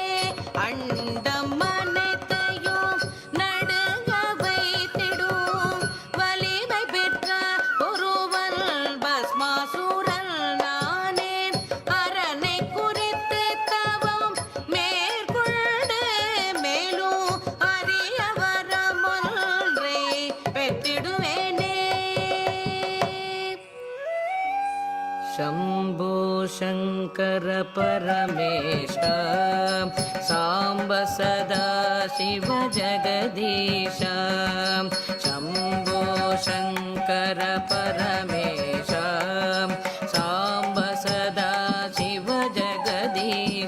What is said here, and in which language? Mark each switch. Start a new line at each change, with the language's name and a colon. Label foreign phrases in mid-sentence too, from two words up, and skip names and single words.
Tamil: அண்டம்மனைத்தையோ நடுங்க வைத்திடும் வலிமை பெற்ற ஒருவன் பஸ்மாசுரன் நானே. அரனை குறித்து தவம் மேற்கொண்டு மேலும் அரிய வரம் ஒன்றை பெற்றிடுவேனே.
Sanskrit: शम्भो शङ्कर परमेश साम्ब सदा शिव जगदीश. शम्भो शङ्कर परमेश साम्ब सदा शिव जगदीश.